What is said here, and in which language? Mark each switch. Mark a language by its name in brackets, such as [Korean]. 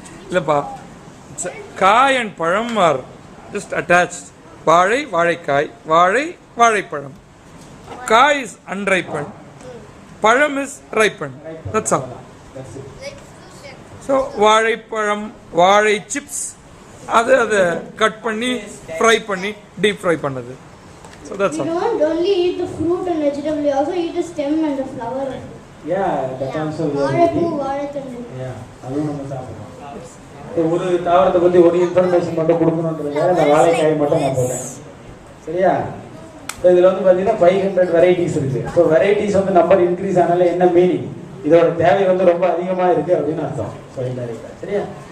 [Tamil] இல்லப்பா, [English] காய் அண்ட் பழம் are just attached. [Tamil] வாழை, வாழைக்காய், வாழை, வாழைப்பழம். [English] காய் is unripened, பழம் is ripened. That's all. [Tamil] So வாழைப்பழம், வாழை சிப்ஸ், அதை கட் பண்ணி ஃப்ரை பண்ணி டீப் ஃப்ரை பண்ணது. [English] So that's all. You don't only eat the fruit and vegetable, you also eat the stem and the flower. Yeah, that also. [Tamil] வாழைப்பூ, வாழைத்தண்டு. Yeah, அதுவும் நம்ம சாப்பிடுறோம். ஒரு தாவரத்தை பத்தி ஒரு இன்ஃபர்மேஷன் மட்டும் கொடுக்கணுன்றதுக்காக இந்த வாழைக்காய் மட்டும் நான் போட்டேன். சரியா? ஸோ இதில் வந்து பார்த்தீங்கன்னா 500 வெரைட்டிஸ் இருக்கு. ஸோ வெரைட்டிஸ் வந்து நம்பர் இன்க்ரீஸ் ஆனால என்ன மீனிங்? இதோட தேவை வந்து ரொம்ப அதிகமாக இருக்கு அப்படின்னு அர்த்தம். ஸோ இன்டைரக்டா. சரியா?